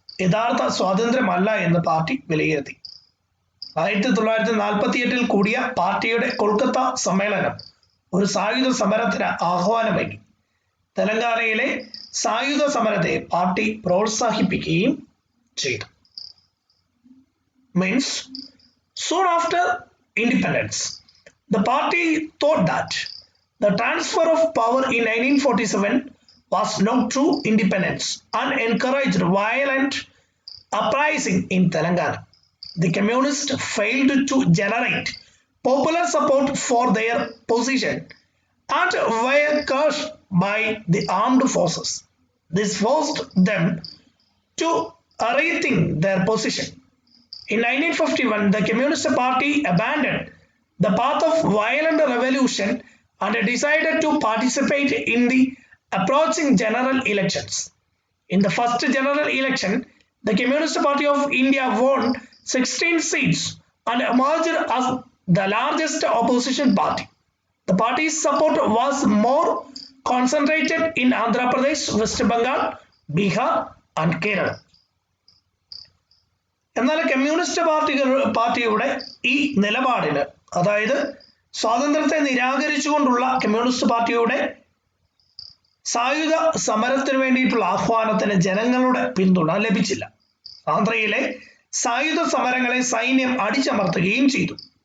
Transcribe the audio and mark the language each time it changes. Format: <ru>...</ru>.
<ml>യഥാർത്ഥ സ്വാതന്ത്ര്യമല്ല എന്ന് പാർട്ടി വിലയിരുത്തി. 1948 കൂടിയ പാർട്ടിയുടെ കൊൽക്കത്ത സമ്മേളനം ഒരു സായുധ സമരത്തിന് ആഹ്വാനമേകി. തെലങ്കാനയിലെ സായുധ സമരത്തെ പാർട്ടി പ്രോത്സാഹിപ്പിക്കുകയും ചെയ്തു.</ml> <en>Means, soon after independence, the party thought that the transfer of power in 1947 was not true independence and encouraged violent uprising in Telangana. The communists failed to generate popular support for their position and were crushed by the armed forces. This forced them to rethink their position. In 1951, the Communist Party abandoned the path of violent revolution and decided to participate in the approaching general elections. In the first general election, the Communist Party of India won 16 seats and emerged as the largest opposition party. The party's support was more concentrated in Andhra Pradesh, West Bengal, Bihar and Kerala.</en> <ml>എന്നാൽ communist പാർട്ടിയുടെ ഈ നിലപാടിന്, അതായത് സ്വാതന്ത്ര്യത്തെ നിരാകരിച്ചുകൊണ്ടുള്ള communist പാർട്ടിയുടെ സായുധ സമരത്തിന് വേണ്ടിയിട്ടുള്ള ആഹ്വാനത്തിന് ജനങ്ങളുടെ പിന്തുണ ലഭിച്ചില്ല. ആന്ധ്രയിലെ സായുധ സമരങ്ങളെ സൈന്യം അടിച്ചമർത്തുകയും ചെയ്തു.</ml>